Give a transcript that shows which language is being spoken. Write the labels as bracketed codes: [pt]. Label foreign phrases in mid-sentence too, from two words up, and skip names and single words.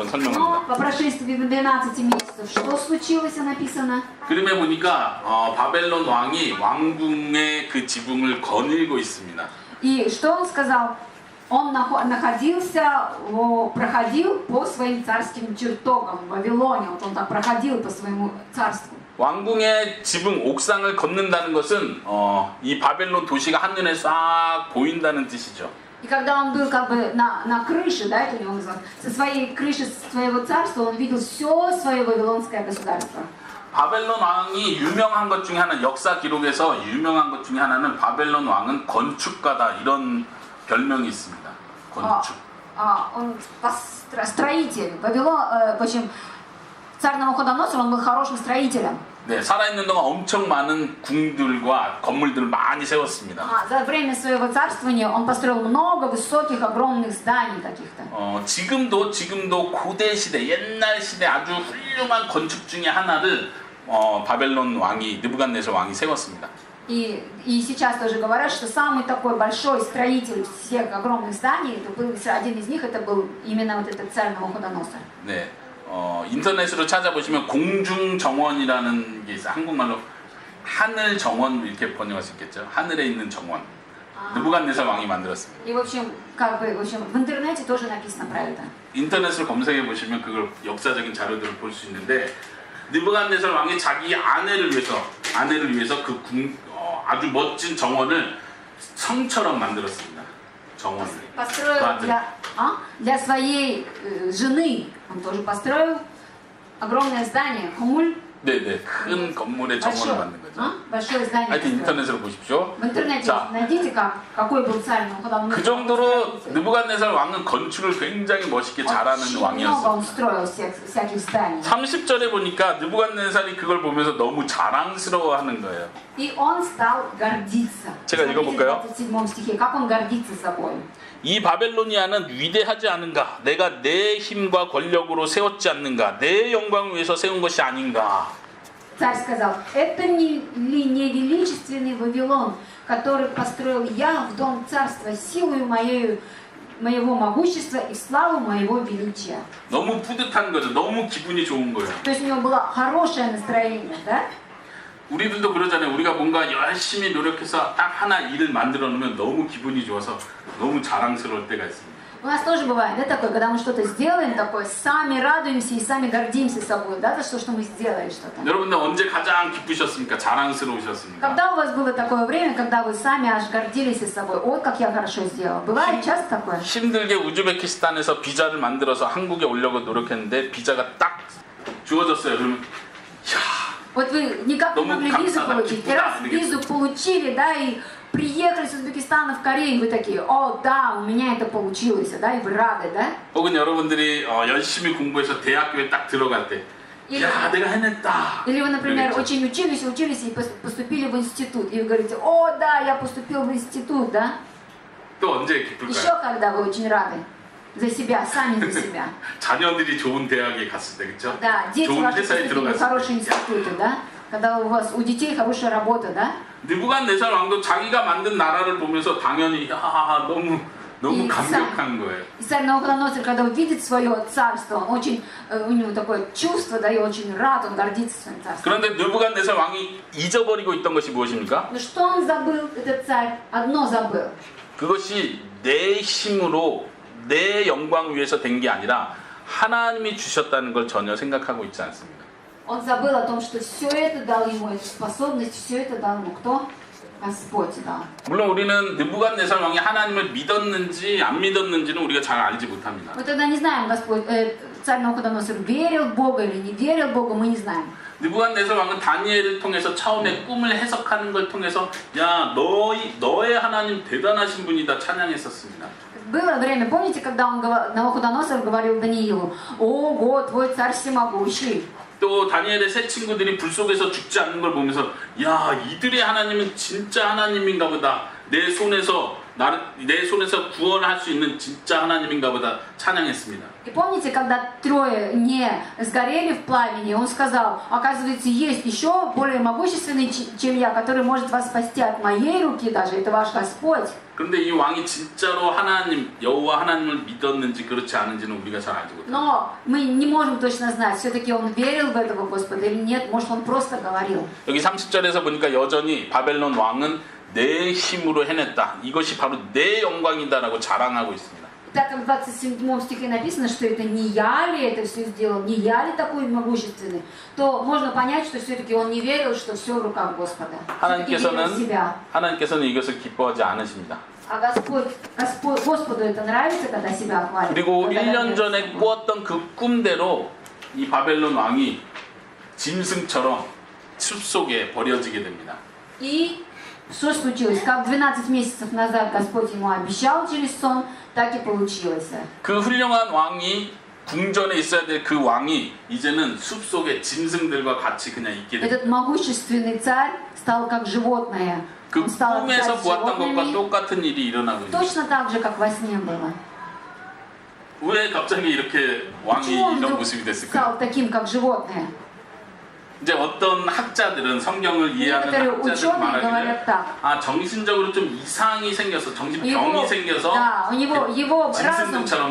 [ru] Но [ko] 설명합니다. [ru] по прошествии 12 месяцев, что случилось, написано? [ko] 그림에 보니까 바벨론 왕이 왕궁의 그 지붕을 거닐고 있습니다. [ru] И что он сказал? Он проходил по своим царским чертогам в Вавилоне. Вот он так проходил по своему царству. [ko] 왕궁의 지붕 옥상을 걷는다는 것은 이 바벨론 도시가 한눈에 싹 보인다는 뜻이죠. [ru] И когда он был как бы на крыше, да, это у него называлось, со своей крыши своего царства, он видел все свое вавилонское государство. [ko] 바벨론 왕이 유명한 것 중에 하나, 역사 기록에서 유명한 것 중에 하나는 바벨론 왕은 건축가다, 이런 별명이 있습니다. 건축. [ru] Он строитель. В общем, царь Навуходоносор, он был хорошим строителем. [ko] 네, 살아있는 동안 엄청 많은 궁들과 건물들을 많이 세웠습니다. [ru] За время своего царствования он построил много высоких, огромных зданий каких-то. [ko] 지금도 고대 시대, 옛날 시대 아주 훌륭한 건축 중에 하나를 바벨론 왕이, 느부갓네살 왕이 세웠습니다. [ru] И сейчас тоже говорят, что самый такой большой строитель всех огромных зданий, это был, один из них, это был именно вот этот царь Навуходоносор. [ko] 네, 인터넷으로 찾아보시면 공중정원이라는 게 있어요. 한국말로 하늘 정원 이렇게 번역할 수 있겠죠. 하늘에 있는 정원. 느부갓네살 왕이 만들었습니다. [ru] И в общем, в интернете тоже написано про это. [ko] 인터넷을 검색해 보시면 그걸 역사적인 자료들을 볼 수 있는데, 느부갓네살 왕이 자기 아내를 위해서 그 아주 멋진 정원을 성처럼 만들었습니다. 정원을. [ru] Построил для своей жены, он тоже построил огромное здание, хумуль. [ko] 네네, 큰 건물의 정원을 만든 거죠. [ru] Большое здание. [ko] 하여튼 인터넷으로 보십시오. [ru] В интернете [ko] 자, [ru] найдите, какой был царь Навуходоносор. [ko] 그 정도로 느부갓네살 왕은 건축을 굉장히 멋있게 잘하는 [ru] Очень много [ko] 왕이었어요. [ru] он строил всяких зданий. [ko] 30절에 보니까 느부갓네살이 그걸 보면서 너무 자랑스러워하는 거예요. [ru] И он стал гордиться. [ko] 제가 읽어볼까요? [ru] В 27 стихе, как он гордится собой. [ko] 이 바벨로니아는 위대하지 않은가? 내가 내 힘과 권력으로 세웠지 않는가? 내 영광을 위해서 세운 것이 아닌가? [ru] Царь сказал, это ли не величественный Вавилон, который построил я в дом царства силою моего могущества и славу моего величия. [ko] 너무 뿌듯한 거죠. 너무 기분이 좋은 거예요. [ru] То есть у него было хорошее настроение, да? [ko] 우리들도 그러잖아요. 우리가 뭔가 열심히 노력해서 딱 하나 일을 만들어 놓으면 너무 기분이 좋아서 너무 자랑스러울 때가 있습니다. [ru] У нас тоже бывает, да, такое, когда мы что-то сделаем, такое, сами радуемся и сами гордимся собой, да, за то, что мы сделали что-то. [ko] 여러분들 언제 가장 기쁘셨습니까? 자랑스러우셨습니까? [ru] Когда у вас было такое время, когда вы сами аж гордились собой, ой, как я хорошо сделал. Бывает часто такое? [ko] 힘들게 우즈베키스탄에서 비자를 만들어서 한국에 오려고 노력했는데 비자가 딱 주어졌어요. 그러면 [ru] Вот вы никак не [ko] 너무 [ru] могли визу [ko] 감사하다, [ru] получить, и [ko] 기쁘다, [ru] раз [ko] 이러겠죠. [ru] визу получили, да, и приехали с Узбекистана в Корею, и вы такие, о, да, у меня это получилось, да, и вы рады, да? [ko] 혹은 여러분들이 열심히 공부해서 대학교에 딱 들어갈 때 야, 내가 해냈다. [ru] Или вы, например, [ko] 그러겠죠. [ru] очень учились и поступили в институт, и вы говорите, о, да, я поступил в институт, да? [ko] 또 언제 [ru] Еще [ko] 기쁠까요? [ru] когда вы очень рады за себя, сами за себя. [ko] 자녀들이 좋은 대학에 갔을 때, 그렇죠? [ru] Да, дети [ko] 좋은 [ru] ваши [ko] 회사에 [ru] поступили в [ko] 들어갔을 [ru] хорошие [ko] 때. [ru] институты, да? Когда у детей хорошая работа, да? [ko] 느부갓네살 왕도 자기가 만든 나라를 보면서 당연히 너무 이 감격한 거예요. [ru] И царь Навуходоносор, когда увидит свое царство, он очень, у него такое чувство, да, и очень рад, он гордится своим царством. [ko] 그런데 느부갓네살 왕이 잊어버리고 있던 것이 무엇입니까? [ru] Но что он забыл, этот царь? Одно забыл. [ko] 그것이 내 힘으로 내 영광 위해서 된 게 아니라 하나님이 주셨다는 걸 전혀 생각하고 있지 않습니다. [ru] Он забыл о том, что все это дал ему, эту способность, все это дал ему кто? Господь дал. [ko] 물론 우리는 느부갓네살 왕이 하나님을 믿었는지 안 믿었는지는 우리가 잘 알지 못합니다. [ru] Мы тогда не знаем, царь Навуходоносор верил в Бога или не верил в Бога, мы не знаем. [ko] 느부갓네살 왕은 다니엘을 통해서 처음에 꿈을 해석하는 걸 통해서 야 너의 하나님 대단하신 분이다 찬양했었습니다. [ru] Было время, помните, когда Навуходоносор говорил Даниилу, ого, твой царь всемогущий. [ko] 또 다니엘의 세 친구들이 불 속에서 죽지 않는 걸 보면서 야 이들의 하나님은 진짜 하나님인가 보다 내 손에서 구원할 수 있는 진짜 하나님인가 보다 찬양했습니다. [ru] И помните, когда трое не сгорели в пламени, он сказал, оказывается, есть еще более могущественный, чем я, который может вас спасти от моей руки даже, это ваш Господь. [ko] 그런데 이 왕이 진짜로 하나님 여호와 하나님을 믿었는지 그렇지 않은지는 우리가 잘 알지 못합니다. [ru] Но мы не можем точно знать, все-таки он верил в этого Господа или нет, может он просто говорил. [ko] 여기 30절에서 보니까 여전히 바벨론 왕은 내 힘으로 해냈다. 이것이 바로 내 영광이다라고 자랑하고 있습니다. [ru] Так как в 27 стихе написано, что это не я ли это все сделал, не я ли такой могущественный, то можно понять, что все-таки он не верил, что все в руках Господа. Все-таки верил в себя. [ko] 하나님께서는 이것을 기뻐하지 않으십니다. [ru] А Господу это нравится, когда себя хвалит. [ko] 그리고 [ru] когда [ko] 1년 전에 [ru] гордится. [ko] 꾸었던 그 꿈대로 이 바벨론 왕이 짐승처럼 숲속에 버려지게 됩니다. [ru] И что случилось? Как 12 месяцев назад Господь ему обещал через сон, так и получилось. [ko] 그 훌륭한 왕이 궁전에 있어야 될 그 왕이 이제는 숲속에 짐승들과 같이 그냥 있게 됩니다. [ru] Этот могущественный царь стал как животное. [ko] 그 [ru] Он стал [ko] 꿈에서 [ru] обитать с [ko] 보았던 것과 [ru] животными, [ko] 똑같은 일이 일어나고 있습니다. [ru] точно так же, как во сне было. [ko] 왜 갑자기 이렇게 왕이 [ru] Почему он [ko] 이런 [ru] вдруг [ko] 모습이 됐을까요? [ru] стал таким, как животное? [ko] 이제 어떤 학자들은 성경을 이해하는 [ru] Некоторые [ko] 학자들 [ru] ученые [ko] 말하기를 [ru] говорят так. [ko] 아 정신적으로 좀 이상이 생겨서 정신병이 생겨서 [ru] Да, его [ko] 짐승들처럼